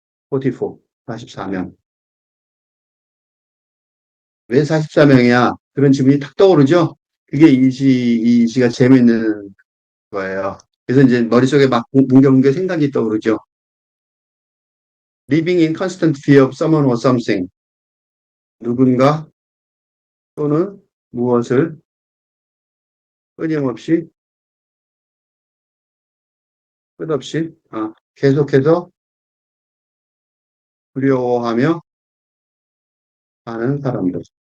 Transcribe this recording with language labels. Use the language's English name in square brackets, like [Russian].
[Korean] 44, 44명. 왜 44명이야? 그런 질문이 탁 떠오르죠? 그게 이 시가 재미있는 거예요. 그래서 이제 머릿속에 막 뭉게뭉게 생각이 떠오르죠. [English] Living in constant fear of someone or something. [Korean] 누군가 또는 무엇을 끊임없이, 끝없이, 계속해서 두려워하며 사는 사람들.